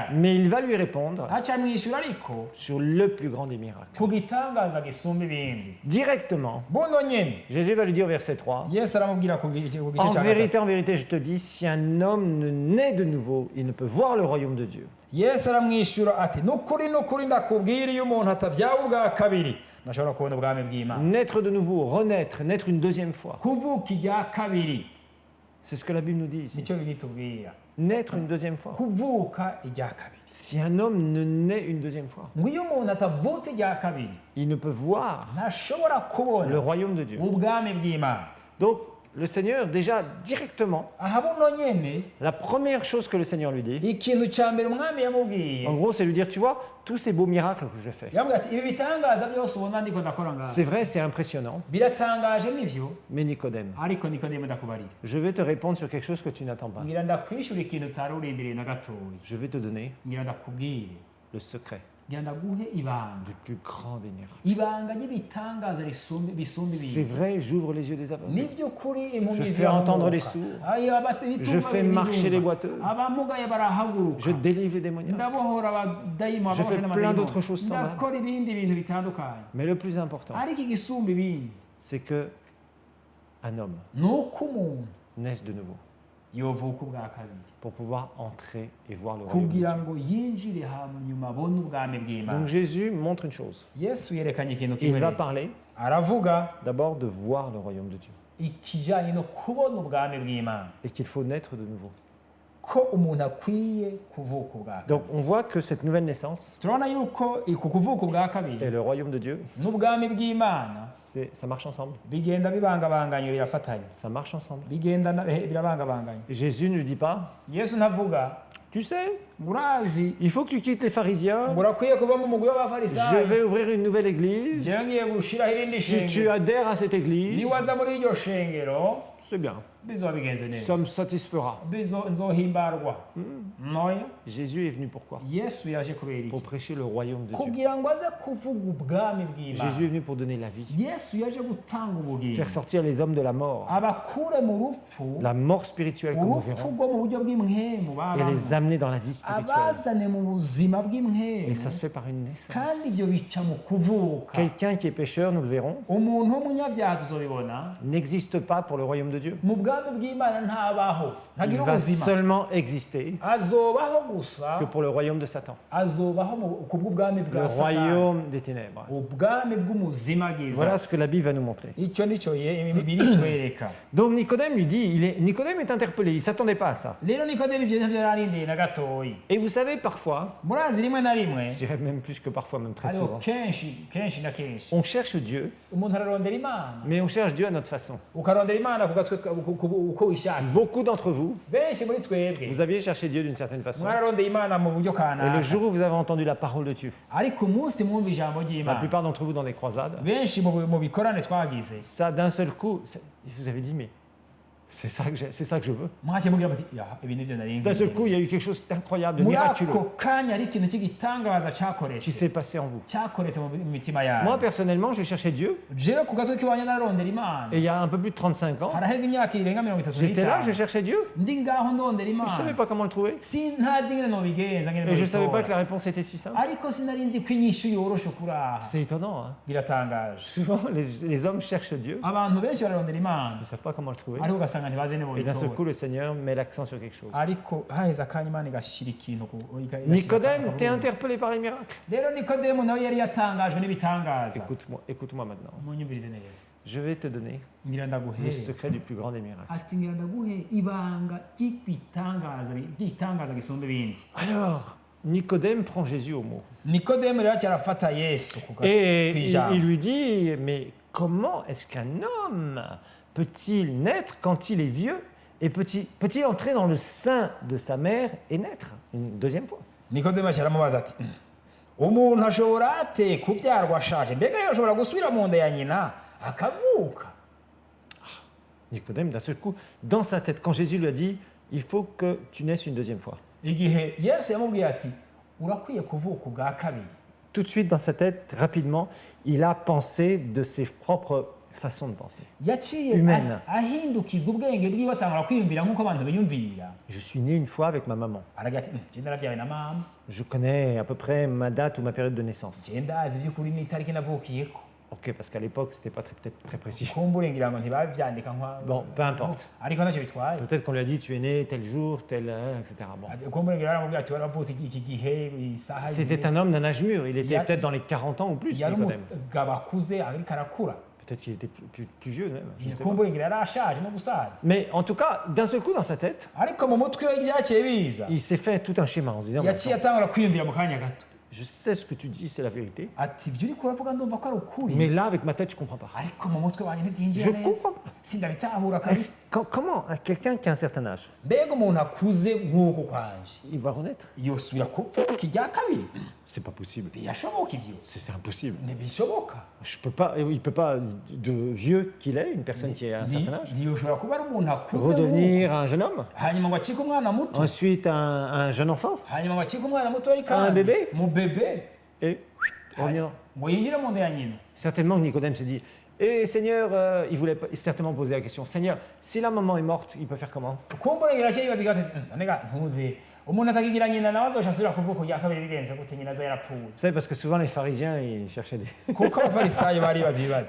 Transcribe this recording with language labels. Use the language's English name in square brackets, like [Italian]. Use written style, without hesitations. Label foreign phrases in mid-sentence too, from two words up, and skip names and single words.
[French] Mais il va lui répondre [Rundi] aca amwishyura ariko [French] sur le plus grand des miracles. [Rundi] ku gitangaza gisumba ibindi. [French] Directement, [Rundi] buno nyene [French] Jésus va lui dire au verset 3, [Rundi] yesu aramubwira ku gice [French] en [Rundi] cya gatatu. [French] vérité, je te dis, si un homme ne naît de nouveau, il ne peut voir le royaume de Dieu. [Rundi] yesu aramwishyura ati nukuri ndakubwira iyo umuntu atavyawe ubwa kabiri ntashobora kubona ubwami bw'Imana. [French] Naître de nouveau, renaître, naître une deuxième fois. [Rundi] kuvuka irya kabiri [French] C'est ce que la Bible nous dit ici. [Rundi] nicyo binitubwira, [French] Naître une deuxième fois. [Rundi] kuvuka irya kabiri. [French] Si un homme ne naît une deuxième fois, [Rundi] ngo iyo umuntu atavutse irya kabiri [French] il ne peut voir [Rundi] ntashobora kubona [French] le royaume de Dieu. [Rundi] ubwami bw'Imana. [French] Donc, le Seigneur, déjà directement, [Rundi] aha buno nyene [French] la première chose que le Seigneur lui dit, [Rundi] ikintu cya mbere umwami yamubwiye [French] en gros, c'est lui dire, tu vois, tous ces beaux miracles que je fais, [Rundi] yamubwira ati ibi bitangaza byose ubona ndiko ndakora ngaha [French] c'est vrai, c'est impressionnant, [Rundi] biratangaje nivyo, [French] mais Nicodème, [Rundi] ariko nikodemu ndakubarira, [French] je vais te répondre sur quelque chose que tu n'attends pas. [Rundi] ngira ndakwishura ikintu utari urindiriye na gatoya, [French] Je vais te donner [Rundi] ngira ndakubwire, [French] le secret [Rundi] ngira ndaguhe ibanga, [French] du plus grand des miracles. [Rundi] ibanga ry'ibitangaza bisumba [French] C'est [Rundi] ibindi. [French] vrai, j'ouvre les yeux des aveugles. [Rundi] N'iby'ukuri impumyi [French] Je fais entendre les [Rundi] ziramuka, [French] sourds. Je fais marcher les boiteux. [Rundi] abamugaye barahaguruka, [French] Je délivre les démoniaques. [Rundi] ndabohora abadayimo [French] Je fais [Rundi] abafashe [French] plein [Rundi] n'amadayimo, [French] d'autres choses sans mal. [Rundi] ndakora ibindi bintu bitandukanye, [French] Mais le plus important, [Rundi] ariko igisumba ibindi [French] c'est que un homme [Rundi] ni uko umuntu [French] naisse de nouveau [Rundi] yovuka ubwa kabiri [French] pour pouvoir entrer et voir le royaume de Dieu. [Rundi] kugira ngo yinjire hanyuma abone ubwami bw'Imana. [French] Donc Jésus montre une chose. [Rundi] yesu yerekanye ikintu [French] Il [Rundi] kimwe [French] va [Rundi] rero. [French] parler [Rundi] aravuga [French] d'abord de voir le royaume de Dieu [Rundi] ikijyanye no kubona ubwami bw'Imana, [French] et qu'il faut naître de nouveau. [Rundi] ko umuntu akwiye kuvuka ubwa kabiri. [French] Donc on voit que cette nouvelle naissance [Rundi] turabona yuko ku kuvuka ubwa kabiri [French] et le royaume de Dieu, [Rundi] n'ubwami bw'Imana [French] ça marche ensemble. [Rundi] bigenda bibangabanganye, birafatanye, [French] Ça marche ensemble. [Rundi] bigenda birabangabanganye. [French] Jésus ne lui dit pas, [Rundi] yesu ntavuga [French] tu sais, [Rundi] ngo urazi [French] il faut que tu quittes les pharisiens. [Rundi] ngo urakwiye kuba mu mugwi [French] Je [Rundi] w'abafarisayo, [French] vais ouvrir une nouvelle église. [Rundi] njyewe ngiye gushiraho irindi [French] Si tu [Rundi] shengero, [French] adhères à cette église, [Rundi] niwaza muri iryo shengero [French] c'est bien. [Rundi] bizoba bigenze neza, [French] Ça me satisfera. [Rundi] nzohimbarwa. noya [French] Jésus est venu pourquoi? [Rundi] yesu yaje kubera iki? [French] Pour prêcher le royaume de Dieu. [Rundi] kugira ngo aze kuvuga ubwami bw'Imana. [French] Jésus est venu pour donner la vie, [Rundi] yesu yaje gutanga ubugingo, [French] faire sortir les hommes de la mort, [Rundi] abakure mu rupfu, [French] la mort spirituelle comme nous [Rundi] urupfu [French] verrons, [Rundi] rwo mu buryo bw'imwemu [French] et [Rundi] babamo, [French] les amener dans la vie spirituelle. [Rundi] abazane mu buzima [French] Et [Rundi] bw'imwemu, [French] ça se fait par une naissance. [Rundi] kandi ibyo bica mu kuvuka. [French] Quelqu'un qui est pécheur, nous le verrons, [Rundi] umuntu w'umunyabyaha tuzobibona [French] n'existe pas pour le royaume de Dieu. [Rundi] mu bwami bw'Imana ntabaho, [French] Il [Rundi] ntagira [French] va [Rundi] ubuzima, [French] seulement exister [Rundi] azobaho gusa, [French] que pour le royaume de Satan, [Rundi] azobaho ku bw'ubwami [French] le [Rundi] bwa Satani, [French] royaume des ténèbres. [Rundi] ubwami bw'umuzima bwiza. [French] Voilà ce que la Bible va nous montrer. [Rundi] icyo nicyo bibiri twereka. [French] Donc Nicodème lui dit, Nicodème est interpellé, il ne s'attendait pas à ça. [Rundi] rero nikodemu ibyo ntabyo yararindiriye na gatoyi. [French] Et vous savez, parfois, [Rundi] murazi rimwe na rimwe, [French] je dirais même plus que parfois, même très [Rundi] hariho [French] souvent, [Rundi] kenshi na kenshi [French] on cherche Dieu, [Rundi] umuntu ararondera Imana, [French] mais on cherche Dieu à notre façon. [Rundi] ukarondera Imana ku gatwe uko wishakiye. [French] Beaucoup d'entre vous, [Rundi] benshi muri twebwe [French] vous aviez cherché Dieu d'une certaine façon. [Rundi] mwararondeye Imana mu buryo [French] Et le [Rundi] kanaka, [French] jour où vous avez entendu la parole de Dieu, [Rundi] ariko umunsi mwumva ijambo [French] la [Rundi] ry'Imana, [French] plupart d'entre vous dans les croisades, [Rundi] benshi mu bikorane twagize, [French] ça d'un seul coup, vous avez dit, mais c'est ça que je veux. [Rundi] mwakiye mugira muti ya ibi nivyo nari [French] D'un seul [Rundi] ngiye. [French] coup, il y a eu quelque chose d'incroyable, de [Rundi] muri [French] miraculeux, [Rundi] ako kanya ari ikintu cy'igitangaza [French] qui [Rundi] cyakoretse [French] s'est passé en vous. [Rundi] cyakoretse mu mitima [French] Moi, [Rundi] yawe. [French] personnellement, je cherchais Dieu, [Rundi] jewe ku gatwe k'iwanjye nararondera Imana, [French] et il y a un peu plus de 35 ans, [Rundi] haraheze imyaka irenga 35. [French] j'étais là, je cherchais Dieu, [Rundi] ndi ngaho ndondera [French] je ne savais [Rundi] Imana, [French] pas comment le trouver, [Rundi] sintazi ingene nobigenza ngene [French] et je ne savais pas [Rundi] nobitora. [French] que la réponse était si simple. [Rundi] ariko sinari nzi ko inyishu yoroshe kuraha. [French] C'est étonnant, hein. [Rundi] biratangaje, [French] Souvent, les hommes cherchent Dieu, [Rundi] abantu benshi bararondera Imana, [French] ils ne savent pas comment le trouver, [Rundi] ariko ugasanga ntibazi ne [French] et d'un seul [Rundi] boyitora, [French] coup, le Seigneur met l'accent sur quelque chose. [Rundi] ariko haheze akanya Imana igashira ikintu [French] Nicodème, t'es interpellé par les miracles. [Rundi] rero nikodemu nawe yari yatangajwe n'ibitangaza. [French] Écoute-moi maintenant. [Rundi] munyumvirize neza, [French] Je vais te donner [Rundi] ngira [French] le [Rundi] ndaguhereza, [French] secret du plus grand des miracles. [Rundi] ati ngira ndaguhe ibanga ry'igitangaza gisumba ibindi. [French] Alors, Nicodème prend Jésus au mot. [Rundi] nikodemu rero cyarafata yesu [French] Et [Rundi] kw'ijambo. [French] il lui dit, mais comment est-ce qu'un homme peut-il naître quand il est vieux et peut-il entrer dans le sein de sa mère et naître une deuxième fois? [Rundi] nikodemu cyaramubaza ati umuntu ashobora ate kubyarwa ashaje, mbega yoshobora gusubira mu nda ya nyina akavuka? [French] Nicodème, d'un seul coup, dans sa tête, quand Jésus lui a dit, il faut que tu naisses une deuxième fois. [Rundi] igihe yesu yamubwiye ati urakwiye kuvuka ubwa kabiri, [French] Tout de suite, dans sa tête, rapidement, il a pensé de ses propres façons de penser. [Rundi] yaciye [French] Humaine. [Rundi] ahindukiza ubwenge bwiwe atangura kwiyumvira nk'uko abantu biyumvira [French] Je suis né une fois avec ma maman. [Rundi] aragira ati je naravyawe na mama [French] Je connais à peu près ma date ou ma période de naissance. [Rundi] je ndazi ivy'ukuri n'itariki navukiyeko [French] Ok, parce qu'à l'époque, c'était pas peut-être très précis. [Rundi] kumbure ngira ngo ntibavyandika nka [French] Bon, peu importe. [Rundi] ariko ntacyo bitwaye [French] Peut-être qu'on lui a dit tu es né tel jour, tel, etc. Bon. [Rundi] kumbure ngira aramubwira ati waravutse iki gihe isaha [French] C'était un homme d'un âge mûr. Il était Il y a- peut-être dans les 40 ans ou plus, [Rundi] yari Nicodème. umugabo akuze ariko arakura [French] Peut-être qu'il était plus vieux même. Je ne sais pas. [Rundi] kumbure ngira yari ashaje no gusaza [French] Mais en tout cas, d'un seul coup dans sa tête, [Rundi] ariko mu mutwe we ibyaciye biza [French] il s'est fait tout un schéma en se disant [Rundi] yaciye atangura kwiyumvira mu kanya gato [French] je sais ce que tu dis, c'est la vérité. [Rundi] ati ibyo uriko uravuga ndumva ko ari ukuri [French] Mais là, avec ma tête, je comprends pas. [Rundi] ariko mu mutwe wanjye ntibyinjira [French] Je [Rundi] neza [French] comprends pas. [Rundi] sindabitahura kabisa [French] Comment quelqu'un qui a un certain âge, [Rundi] mbega umuntu akuze nk'uko kwanje [French] il va renaître? [Rundi] yosubira kuvuka irya kabiri [French] C'est pas possible. [Rundi] birashoboka ivyo [French] C'est impossible. [Rundi] ntibishoboka [French] Je peux pas, il peut pas, de vieux qu'il est, une personne qui a un certain âge, [Rundi] ntiyoshobora kuba ari umuntu akuze nk'uko [French] redevenir un jeune homme, [Rundi] hanyuma ngo acike umwana muto [French] ensuite un jeune enfant, [Rundi] hanyuma ngo acike umwana mutoya [French] Un [Rundi] kandi [French] bébé. [Rundi] mu bebe [French] et revenir. [Rundi] ngo yinjire mu nda ya nyina [French] Certainement que Nicodème se dit, et Seigneur, il voulait certainement poser la question, Seigneur, si la maman est morte, il peut faire comment? [Rundi] kumbura iraciye yibaza ati nonega ntuze umuntu atakigira nyina nawe azoca asubira kuvuka irya kabiri bigenze gute nyina aza yarapfuye [French] Vous savez, parce que souvent les pharisiens, ils cherchaient des... [Rundi] kuko abafarisayo bari bazi ibibazo